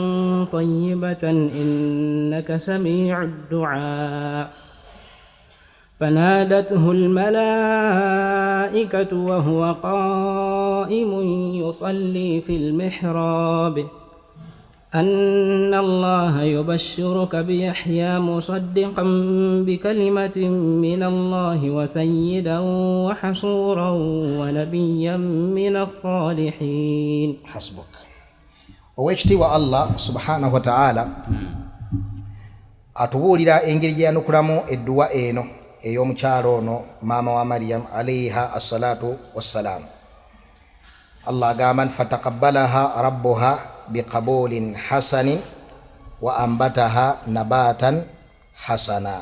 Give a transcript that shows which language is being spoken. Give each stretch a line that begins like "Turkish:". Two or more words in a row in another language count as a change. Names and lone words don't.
Arabic: طيبة إنك سميع الدعاء فنادته الملائكة وهو قائم يصلي في المحراب أن الله يبشرك بيحيى مصدقا بكلمة من الله وسيدا وحصورا ونبيا من الصالحين. حسبك.
Ganda: Owekitiibwa
Arabic: الله سبحانه وتعالى
Ganda: atubuulira engeri gye yanukulamu edduwa eno ey'omukyalo ono maama wa Maryam
Arabic: عليها الصلاة والسلام. Allah agamba فتقبلها ربها بقبول حسن وأنبتها نباتا حسنا.